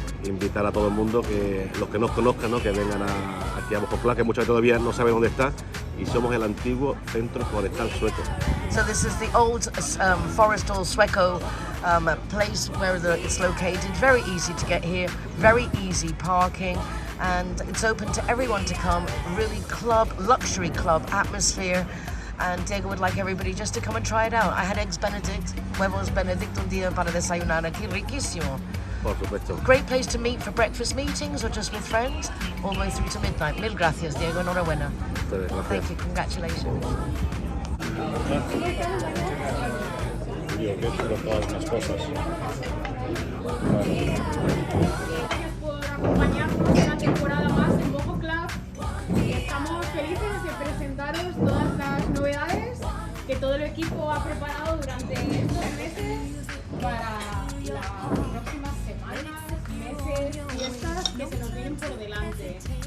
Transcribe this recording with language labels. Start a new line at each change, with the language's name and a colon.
Spanish: invitar a todo el mundo, que los que nos conozcan, ¿no? Que vengan aquí a Bojoplá, que muchos todavía no saben dónde está, y somos el antiguo centro forestal sueco.
English: So this is the old Forestal Sueco place where it's located. Very easy to get here, very easy parking, and it's open to everyone to come. Really luxury club atmosphere. And Diego would like everybody just to come and try it out. I had eggs Benedict,
Spanish: huevos Benedict un día para desayunar aquí, riquísimo. Por supuesto.
English: Great place to meet for breakfast meetings or just with friends, all the way through to midnight.
Spanish: Mil gracias, Diego, enhorabuena.
English: Thank you, congratulations.
Spanish: Yo que he hecho todas las cosas. Por acompañarnos una temporada más en Bojo Club. Estamos felices de presentaros todas las novedades que todo el equipo ha preparado durante estos meses para las próximas semanas, meses, fiestas que se nos vienen por delante.